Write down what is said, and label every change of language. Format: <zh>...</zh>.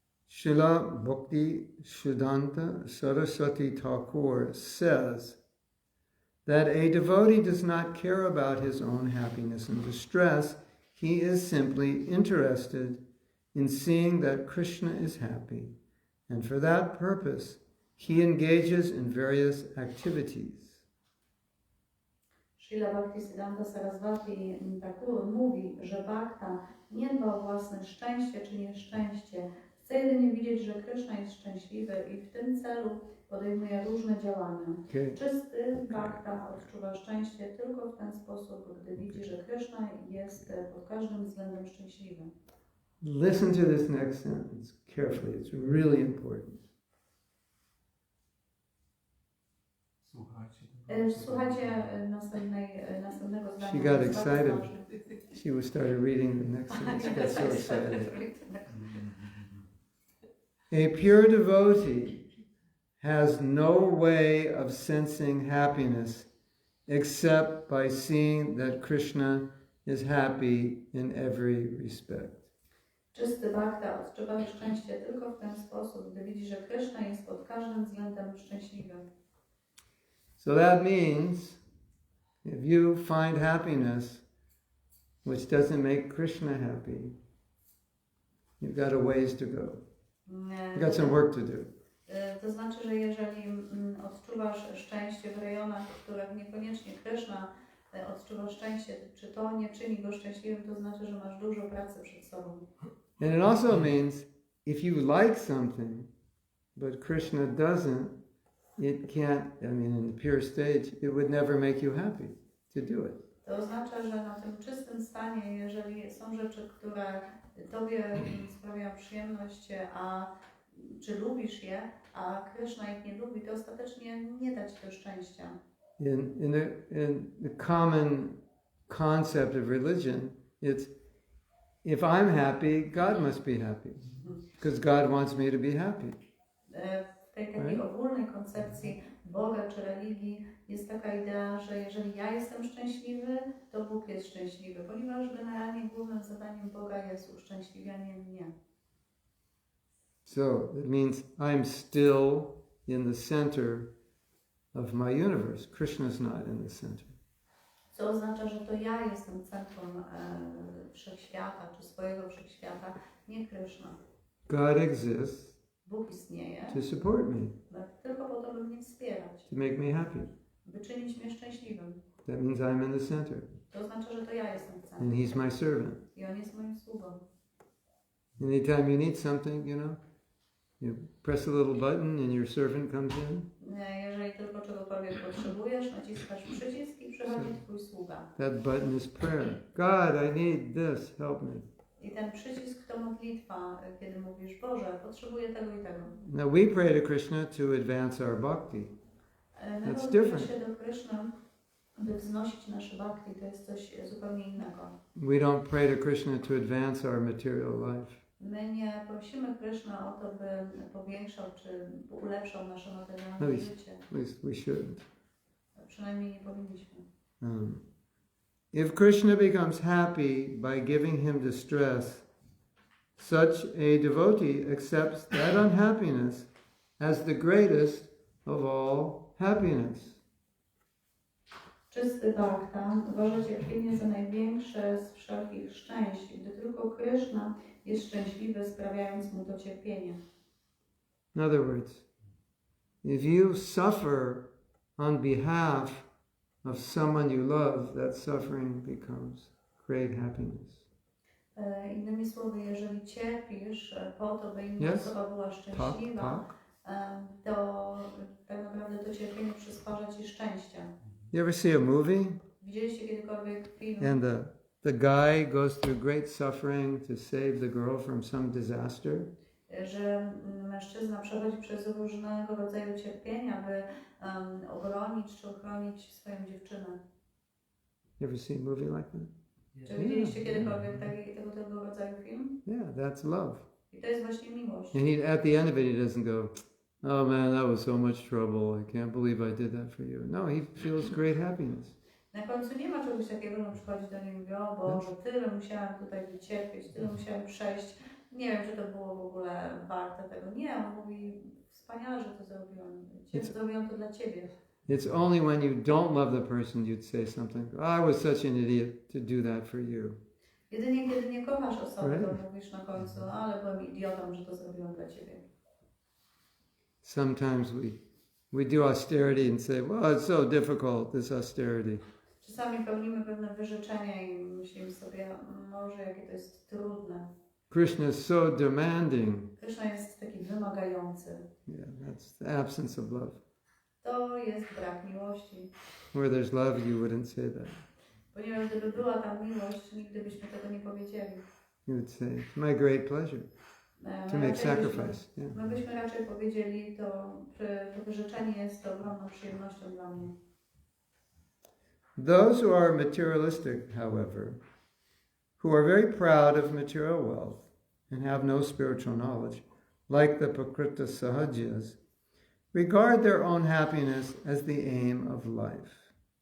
<en>Srila Bhakti Siddhanta Saraswati Thakur says that a devotee does not care about his own happiness and distress. He is simply interested in seeing that Krishna is happy, and for that purpose he engages in various activities.</en> <pl>Srila Bhakti Siddhanta Saraswati Thakur mówi, że bhakta nie dba o własne szczęście czy nieszczęście. Chce jedynie widzieć, że Krishna jest szczęśliwy i w tym celu podejmuje różne działania. Czysty bhakta odczuwa szczęście tylko w ten sposób, gdy widzi, że Krishna jest pod każdym względem szczęśliwy.</pl> <en>Listen to this next sentence carefully. It's really important.</en> <pl>Słuchajcie następnego zdania.</pl> <en>She got excited. She started reading the next sentence. She got so excited. A pure devotee has no way of sensing happiness except by seeing that Krishna is happy in every respect.</en> <pl>Czysty bhakta odczuwa szczęście tylko w ten sposób, gdy widzi, że Kryszna jest pod każdym względem szczęśliwy.</pl> <en>So that means if you find happiness which doesn't make Krishna happy, you've got a ways to go. You've got some work to do.</en> <pl>To znaczy, że jeżeli odczuwasz szczęście w rejonach, w których niekoniecznie Kryszna odczuwa szczęście, czy to nie czyni go szczęśliwym, to znaczy, że masz dużo pracy przed sobą.</pl> <en>And it also means if you like something, but Krishna doesn't, it can't, in the pure stage, it would never make you happy to do it.</en> <pl>To oznacza, że na tym czystym stanie, jeżeli są rzeczy, które Tobie sprawiają przyjemność, czy lubisz je, a Kryszna ich nie lubi, to ostatecznie nie da Ci to szczęścia.</pl> <en>In the common concept of religion, it's if I'm happy, God must be happy, because God wants me to be happy.</en> <pl>W tej takiej ogólnej koncepcji Boga czy religii jest taka idea, że jeżeli ja jestem szczęśliwy, to Bóg jest szczęśliwy, ponieważ generalnie głównym zadaniem Boga jest uszczęśliwianie mnie.</pl> <en>So it means I'm still in the center of my universe. Krishna's not in the center.</en> <pl>Co oznacza, że to ja jestem centrum wszechświata, czy swojego wszechświata, nie Kryszna.</pl> <en>God exists</en> <pl>Bóg istnieje</pl> <en>to support me,</en> <pl>tylko po to, by mnie wspierać,</pl> <en>to make me happy.</en> <pl>by czynić mnie szczęśliwym.</pl> <en>That means I'm in the center,</en> <pl>To oznacza, że to ja jestem w</pl> <en>and</en> <pl>centrum</pl> <en>He's my servant.</en> <pl>i On jest moim sługą.</pl> <en>Anytime you need something, you press a little button and your servant comes in.</en> <pl>Jeżeli tylko czegokolwiek potrzebujesz, naciskasz przycisk i przychodzi Twój sługa.</pl> <en>That button is prayer. God, I need this, help me.</en> <pl>I ten przycisk to modlitwa, kiedy mówisz, Boże, potrzebuję tego i tego.</pl> <en>Now we pray to Krishna to advance our bhakti.</en> <pl>My</pl> <en>That's</en> <pl>modlimy</pl> <en>different.</en> <pl>się do Kryszny, by wznosić nasze bhakti, to jest coś zupełnie innego.</pl> <en>We don't pray to Krishna to advance our material life.</en> <pl>My nie prosimy Kryszny o to, by powiększał czy ulepszał nasze</pl> <en>No</en> <pl>materialne życie.</pl> <en>At least we shouldn't.</en> <pl>Przynajmniej nie powinniśmy.</pl> <en>If Krishna becomes happy by giving him distress, such a devotee accepts that unhappiness as the greatest of all happiness.</en> <pl>Czysty bhakta uważa cierpienie za największe z wszelkich szczęść, gdy tylko Kryszna jest szczęśliwy, sprawiając mu to cierpienie.</pl> <en>In other words, if you suffer on behalf of someone you love, that suffering becomes great happiness.</en> <pl>Innymi słowy, jeżeli cierpisz po to, by inna osoba była szczęśliwa, to tak naprawdę to cierpienie przysparza Ci szczęścia.</pl> <en>You ever see a movie?</en> <pl>Widzieliście kiedykolwiek film?</pl> <en>And the guy goes through great suffering to save the girl from some disaster?</en> <pl>Że mężczyzna przechodzi przez różnego rodzaju cierpienia, by obronić czy ochronić swoją dziewczynę.</pl> <en>You ever see a movie like that?</en> <pl>Czy widzieliście kiedykolwiek tego rodzaju film?</pl> <en>Yeah, that's love.</en> <pl>I to jest właśnie miłość.</pl> <en>And at the end of it, he doesn't go, oh man, that was so much trouble. I can't believe I did that for you. No, he feels great happiness.</en> <pl>Na końcu nie ma czegoś takiego, że przychodzi do niego i mówi, o Boże, tyle musiałem tutaj wycierpieć, tyle musiałem przejść. Nie wiem, czy to było w ogóle warte tego. Nie, on mówi, wspaniale, że to zrobiłem. Zrobiłem to dla Ciebie.</pl> <en>It's only when you don't love the person you'd say something, I was such an idiot to do that for you.</en> <pl>Jedynie kiedy nie kochasz osoby, to mówisz na końcu, ale byłem idiotą, że to zrobiłem dla Ciebie.</pl> <en>Sometimes we do austerity and say, well, it's so difficult, this austerity.</en> <pl>Czasami pełnimy pewne wyrzeczenia i myślimy sobie, może jakie to jest trudne.</pl> <en>Krishna is so demanding.</en> <pl>Krishna jest taki wymagający.</pl> <en>Yeah, that's the absence of love.</en> <pl>To jest brak miłości.</pl> <en>Where there's love, you wouldn't say that.</en> <pl>Ponieważ gdyby była tam miłość, nigdy byśmy tego nie powiedzieli.</pl> <en>You would say, it's my great pleasure to make sacrifice. Yeah.</en> <pl>My byśmy raczej powiedzieli, to wyrzeczenie jest ogromną przyjemnością dla mnie.</pl> <en>Those who are materialistic, however, who are very proud of material wealth and have no spiritual knowledge, like the Prakrita Sahajas, regard their own happiness as the aim of life.</en>